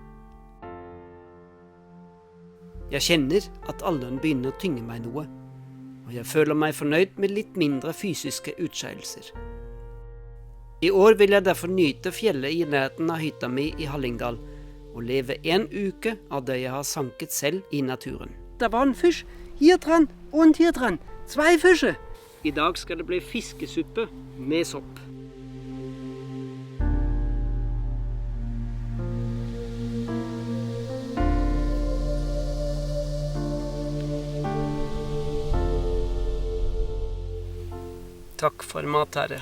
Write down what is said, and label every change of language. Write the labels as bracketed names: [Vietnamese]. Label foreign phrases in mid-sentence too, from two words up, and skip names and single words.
[Norwegian] Jeg kjenner at alderen begynner å tynge meg noe, og jeg føler meg fornøyd med litt mindre fysiske utskeielser. I år vil jeg derfor nyte fjellet i nærheten av hytta mi i Hallingdal, og leve en uke av det jeg har sanket selv i naturen. Det var en fisk [German] hier dran und hier dran. 2 Fische. [Norwegian] I dag skal det bli fiskesuppe med sopp. Takk for mat, herre.